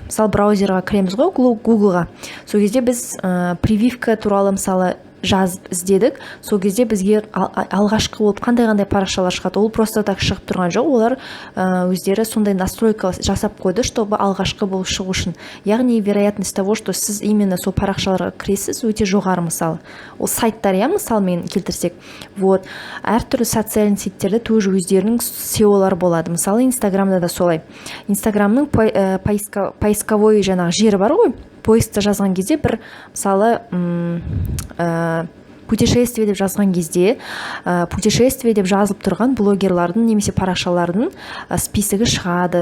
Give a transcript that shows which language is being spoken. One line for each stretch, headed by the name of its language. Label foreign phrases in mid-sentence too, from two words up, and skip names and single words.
Kazakh: Мысалы, браузерға кіреміз ғой, Google-ға. Сол кезде біз прививка туралы мысалы жазып іздедік, сол кезде бізге алғашқы болып қандай парақшалар шығады, ол
Russian: просто так
Kazakh: шығып тұрған жоқ. Олар өздері сондай настройка жасап қойды, чтобы алғашқы болып шығу үшін. Яғни
Russian: вероятность того, что
Kazakh: сіз именно сол парақшаларға кіресіз, өте жоғары. Мысалы ол сайттар, мысалмен келтірсек, вот әртүрлі социальный сеттерде тоже өздерінің SEO-лар болады. Мысалы Инстаграмда да солай. Инстаграмның поисковой жаңағы жері бар ғой, поискта жазған кезде бір мысалы путешествие деп жазған кезде путешествие деп жазылып тұрған блогерлардың немесе парақшалардың списогі шығады.